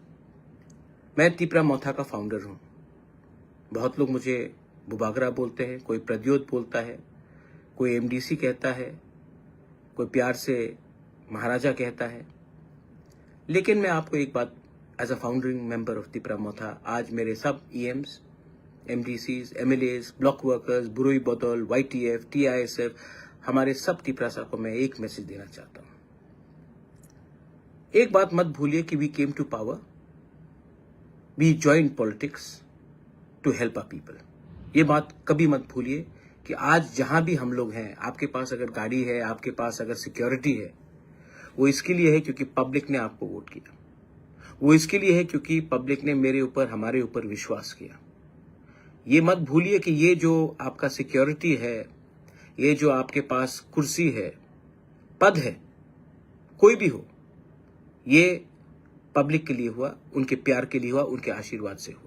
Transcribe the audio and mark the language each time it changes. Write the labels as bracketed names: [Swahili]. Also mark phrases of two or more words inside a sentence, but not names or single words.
[Hindi] मैं त्रिपुरा मोथा का फाउंडर हूं। बहुत लोग मुझे बुबागरा बोलते हैं, कोई प्रद्योत बोलता है, कोई एमडीसी कहता है, कोई प्यार से महाराजा कहता है। लेकिन मैं आपको एक बात, [English] as a founding member of Tripura Motha, [Hindi] आज मेरे सब ईएम्स, एमडीसीज, एमएलएज, [English] block workers, [Hindi] बुरुई बदौल, वाईटीएफ, टीआईएसएफ, हमारे सब त्रिपुरा को मैं एक मैसेज देना चाहता हूं। एक बात मत भूलिए कि [English] we came to power, we join politics to help a people. [Hindi] ये बात कभी मत भूलिए कि आज जहां भी हम लोग हैं, आपके पास अगर गाड़ी है, आपके पास अगर सिक्योरिटी है, वो इसके लिए है क्योंकि पब्लिक ने आपको वोट किया। वो इसके लिए है क्योंकि पब्लिक ने मेरे ऊपर, हमारे ऊपर विश्वास किया। ये मत भूलिए कि ये जो आपका सिक्योरिटी है, ये जो आपके पास कुर्सी है, पद है, कोई भी हो, ये पब्लिक के लिए हुआ, उनके प्यार के लिए हुआ, उनके आशीर्वाद से हुआ।